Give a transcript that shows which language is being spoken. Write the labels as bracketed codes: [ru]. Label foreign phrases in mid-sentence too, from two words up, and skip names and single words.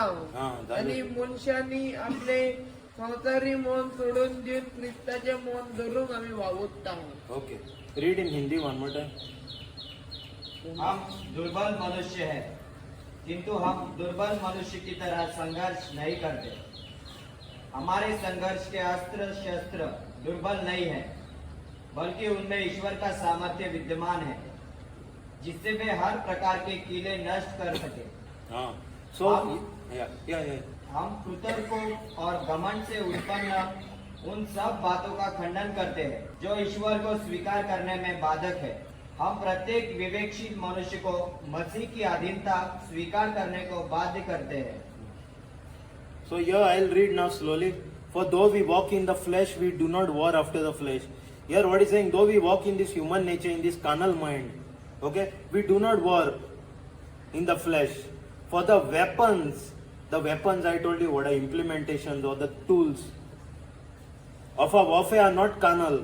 [kok] आणि मनशांनी आपले संसारी मन सोडून दिवन ख्रिस्ताचे मन धरून आम्ही वावुरता. [en] ओके, read in Hindi one more time. [hi] हम दुर्बल मनुष्य हैं, किंतु हम दुर्बल मनुष्य की तरह संघर्ष नहीं करते. हमारे संघर्ष के अस्त्र शस्त्र दुर्बल नहीं है, बल्कि उनमें ईश्वर का सामर्थ्य विद्यमान है, जिससे वे हर प्रकार के कीले नष्ट कर सके. हम कुतर्कों और घमंड से उत्पन्न उन सब बातों का खंडन करते हैं जो ईश्वर को स्वीकार करने में बाधक है. हम प्रत्येक विवेकशील मनुष्य को मसीह की अधीनता स्वीकार करने को बाध्य करते हैं. [en] So here I'll read now slowly. For though we walk in the flesh, we do not war after the flesh. Here what is saying, though we walk in this human nature, in this carnal mind, okay, we do not war in the flesh. For the weapons I told you what are implementations or the tools of our warfare are not carnal.